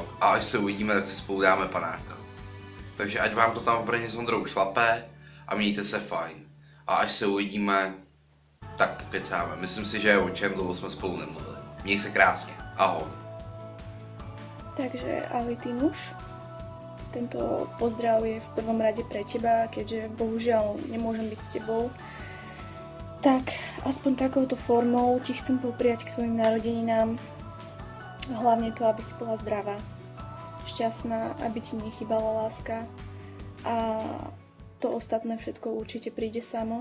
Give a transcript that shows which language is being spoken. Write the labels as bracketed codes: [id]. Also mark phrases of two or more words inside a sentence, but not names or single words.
[cs] A až se uvidíme, tak si spolu dáme panáka. Takže ať vám to tam v Brně s Ondrou šlape a mějte se fajn. A až se uvidíme, tak kecáme. Myslím si, že je o čem, dlouho jsme spolu nemluvili. Měj se krásně. Ahoj. Takže ahoj Týnuš. [sk] Tento pozdrav je v prvom rade pre teba, keďže bohužiaľ nemôžem byť s tebou. Tak aspoň takouto formou ti chcem popriať k tvojim narodeninám. Hlavne to, aby si bola zdravá, šťastná, aby ti nechýbala láska a to ostatné všetko určite príde samo.